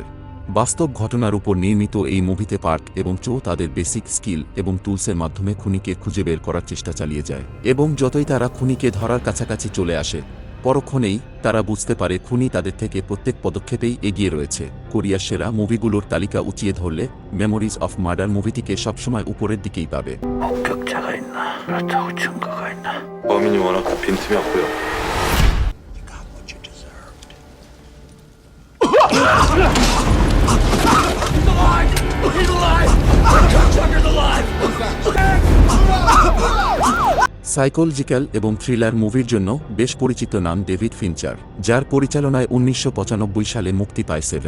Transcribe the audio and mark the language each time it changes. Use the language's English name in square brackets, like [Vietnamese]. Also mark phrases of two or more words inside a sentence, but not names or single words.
[Bangla] বাস্তব ঘটনার উপর নির্মিত এই মুভিতে পার্ক এবং চো তাদের [English] basic skill [Bangla] এবং টুলসের মাধ্যমে খুনিকে খুঁজে বের করার চেষ্টা চালিয়ে যায়, এবং যতই তারা খুনিকে ধরার কাছাকাছি চলে আসে, পরক্ষণেই তারা বুঝতে পারে খুনি তাদের থেকে প্রত্যেক পদক্ষেপেই এগিয়ে রয়েছে। কোরিয়ার সেরা মুভিগুলোর তালিকা উঁচিয়ে ধরলে মেমোরিজ অফ মার্ডার মুভিটিকে সবসময় উপরের দিকেই পাবে। [Korean] 목격자가 있나? 그렇다고 증거가 있나? 범인이 워낙 빈틈이 없고요. [Bangla] সাইকোলজিক্যাল এবং থ্রিলার মুভির জন্য বেশ পরিচিত নাম ডেভিড ফিঞ্চার, যার পরিচালনায় 1995 সালে মুক্তি পায় 7।